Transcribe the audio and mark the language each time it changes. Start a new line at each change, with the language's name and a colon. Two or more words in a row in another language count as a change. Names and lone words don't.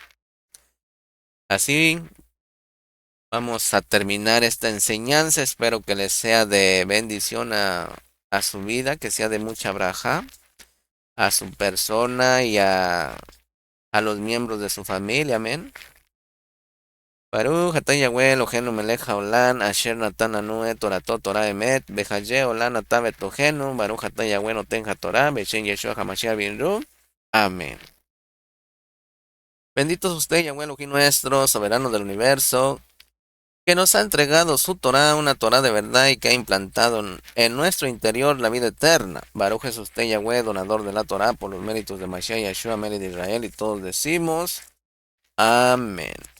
Spanish: Así vamos a terminar esta enseñanza. Espero que les sea de bendición a su vida, que sea de mucha braja a su persona y a los miembros de su familia. Amén.
Hebrew: ברוך אתה יהוה אלוהינו מלך העולם אשר נתן לנו את תורתו תורת אמת וחיי עולם נטע בתוכנו ברוך אתה יהוה נותן התורה בשם ישוע המשיח רבנו.
Spanish: Amén. Bendito es usted, Yahweh Elohim nuestro, soberano del universo, que nos ha entregado su Torah, una Torah de verdad y que ha implantado en nuestro interior la vida eterna. Baruch es usted, Yahweh, donador de la Torah, por los méritos de Mashiach Yeshua, Melech de Israel, y todos decimos amén.